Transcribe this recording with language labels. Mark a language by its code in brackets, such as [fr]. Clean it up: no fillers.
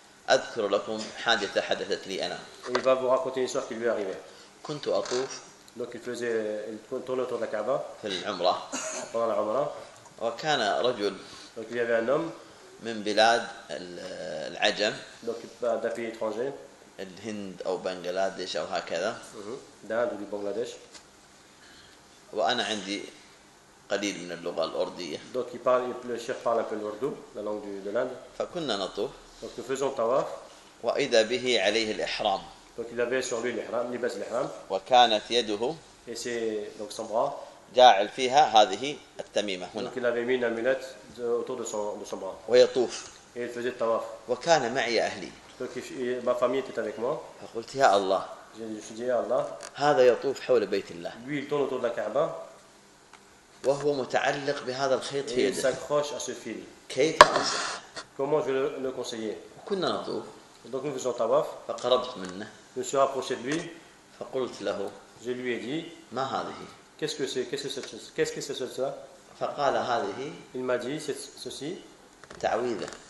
[ar] أذكر لكم حادثة حدثت لي أنا. [fr] Il va vous raconter une histoire qui lui arrivait. [ar] كنت أطوف. [fr] Donc il tournait autour de la Kaaba. [ar] في العمرة. [fr] Pendant la عمرة. [ar] وكان رجل. [fr] Donc il y avait un homme. [ar] من بلاد العجم. [fr] Donc d'un pays étranger. [ar] الهند أو بنغلاديش أو هكذا. الهند أو بنغلاديش. وأنا عندي قليل من اللغة الأردية. [fr] Donc il parle, le chef parle un peu l'ordou, la langue de l'Inde. [ar] فكنا نطوف. [fr] Donc nous faisons tawaf. [ar] وإذا به عليه الإحرام. [fr] Donc il avait sur lui l'ihram, [ar] لباس الإحرام. وكانت يده. [fr] Et c'est donc son bras. [ar] جاعل فيها هذه التميمة هنا. [fr] Donc il avait mis une amulette autour de son bras. [ar] ويطوف. [fr] Et il faisait tawaf. [ar] وكان معي أهلي. [fr] Donc ma famille était avec moi. [ar] فقلت يا الله. [fr] Je dis à Allah. [ar] هذا يطوف حول بيت الله. [fr] Lui il tourne autour de la Kaaba. [ar] وهو متعلق بهذا الخيط في يده. [fr] s'accroche à ce fil. [ar] كيف أنصح؟ [fr] comment je le conseiller? [ar] كنا نطوف. [fr] donc nous faisons tawaf. [ar] فقربت منه. [fr] je suis approché de lui. [ar] فقلت له. [fr] je lui ai dit. [ar] ما هذه؟ [fr] qu'est-ce que c'est? qu'est-ce que c'est ça? [ar] فقال هذه. [fr] il m'a dit c'est ceci. [ar] تعويذة.